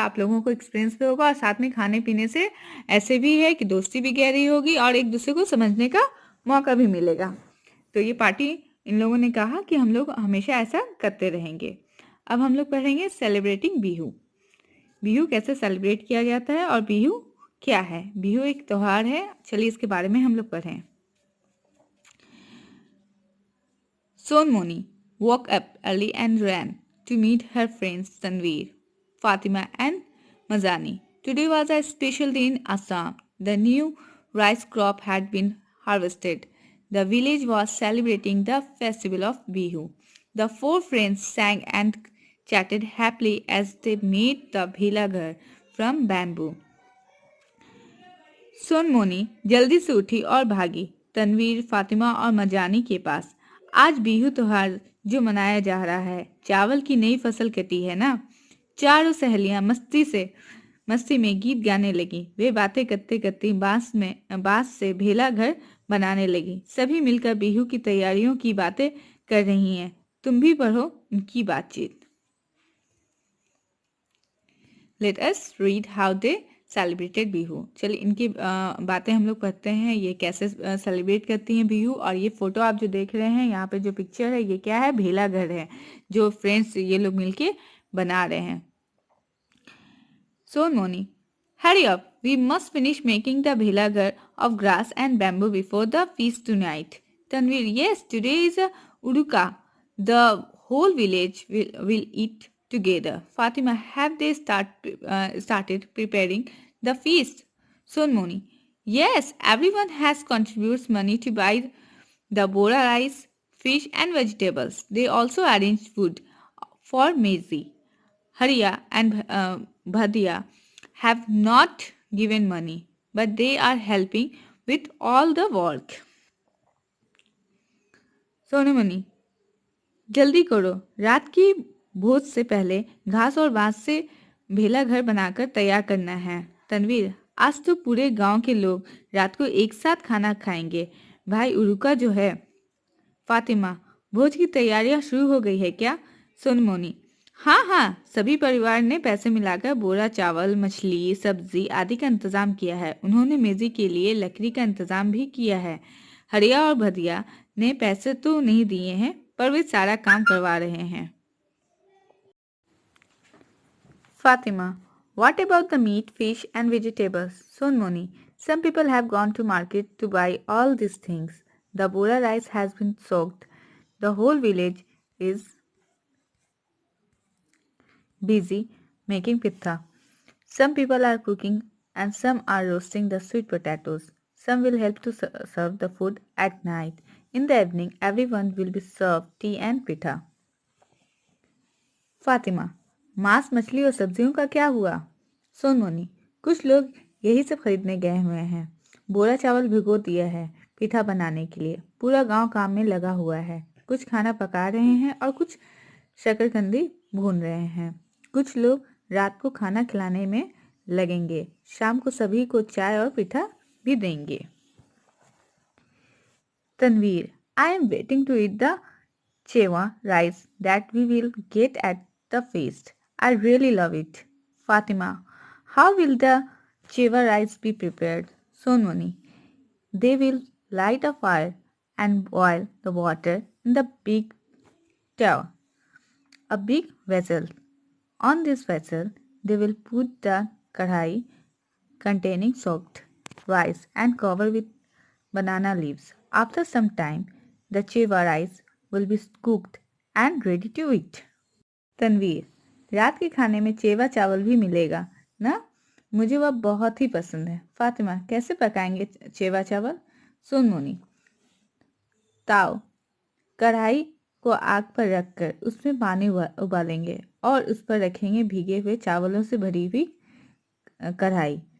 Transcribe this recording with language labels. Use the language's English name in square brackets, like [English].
[Hindi] आप लोगों को एक्सपीरियंस भी होगा और साथ में खाने पीने से ऐसे भी है कि दोस्ती भी गहरी होगी और एक दूसरे को समझने का मौका भी मिलेगा. तो ये पार्टी इन लोगों ने कहा कि हम लोग हमेशा ऐसा करते रहेंगे. अब हम लोग पढ़ेंगे सेलिब्रेटिंग बिहू. बिहू कैसे सेलिब्रेट किया जाता है और बिहू क्या है. बिहू एक त्योहार है. चलिए इसके बारे में हम लोग पढ़ें. [English] Sonmoni woke up early and ran to meet her friends Tanveer, Fatima and Mazani. Today was a special day in Assam. The new rice crop had been harvested. The village was celebrating the festival of Bihu. The four friends sang and chatted happily as they made the bhilaghar from bamboo. [Hindi] Sonmoni जल्दी से उठी और भागी तनवीर, फातिमा और मजानी के पास. आज बिहू त्योहार जो मनाया जा रहा है, चावल की नई फसल कटी है ना। चारों सहेलियां मस्ती में गीत गाने लगी। वे बातें करते करते बांस से भेला घर बनाने लगी। सभी मिलकर बिहू की तैयारियों की बातें कर रही हैं। तुम भी पढ़ो उनकी बातचीत। [English] Let us read how they celebrated Bihu. [Hindi] चलिए इनकी बातें हम लोग पढ़ते हैं, ये कैसे सेलिब्रेट करती हैं बिहू। और ये फोटो आप जो देख रहे हैं, यहाँ पे जो पिक्चर है, ये क्या है? भेला घर है, जो फ्रेंड्स ये लोग मिलके बना रहे हैं। [English] So Moni, hurry up. We must finish making the bhilagar of grass and bamboo before the feast tonight. Tanvir, yes, today is a Uruka. The whole village will eat together. Fatima, have they started preparing the feast? Sonmoni, yes, everyone has contributes money to buy the bora rice, fish and vegetables. They also arrange food for Mezi. Hariya and Bhadia have not given money, but they are helping with all the work. [Hindi] Sonmani, जल्दी करो, रात की भोज से पहले घास और बांस से भेला घर बनाकर तैयार करना है। तनवीर, आज तो पूरे गांव के लोग रात को एक साथ खाना खाएंगे। भाई उरुका जो है। फातिमा, भोज की तैयारियां शुरू हो गई है क्या? सोनमोनी, हाँ हाँ, सभी परिवार ने पैसे मिलाकर बोरा चावल, मछली, सब्जी आदि का इंतजाम किया है। उन्होंने मेजी के लिए लकड़ी का इंतजाम भी किया है। हरिया और भदिया ने पैसे तो नहीं दिए हैं, पर वे सारा काम करवा रहे हैं। [English] Fatima, what about the meat, fish and vegetables? Sonmoni, some people have gone to market to buy all these things. The bora rice has been soaked. The whole village is busy making pitha. Some people are cooking and some are roasting the sweet potatoes. Some will help to serve the food at night. In the evening, everyone will be served tea and pitha. [Hindi] Fatima, मांस, मछली और सब्जियों का क्या हुआ? सोनमोनी, कुछ लोग यही सब खरीदने गए हुए हैं। बोरा चावल भिगो दिया है पिठा बनाने के लिए। पूरा गांव काम में लगा हुआ है। कुछ खाना पका रहे हैं और कुछ शकरकंदी भून रहे हैं। कुछ लोग रात को खाना खिलाने में लगेंगे। शाम को सभी को चाय और पिठा भी देंगे। [English] Tanveer, I am waiting to eat the chewa rice that we will get at the feast. I really love it. Fatima, how will the chewa rice be prepared? Sonmoni, they will light a fire and boil the water in the big tower, a big vessel. On this vessel, they will put the kadhai containing soaked rice and cover with banana leaves. After some time, the chewa rice will be cooked and ready to eat. [Hindi] Tanveer, रात के खाने में चेवा चावल भी मिलेगा ना? मुझे वह बहुत ही पसंद है। फातिमा, कैसे पकाएंगे चेवा चावल? सोनमोनी, ताव, कढ़ाई को आग पर रखकर उसमें पानी उबालेंगे और उस पर रखेंगे भीगे हुए चावलों से भरी हुई कढ़ाई।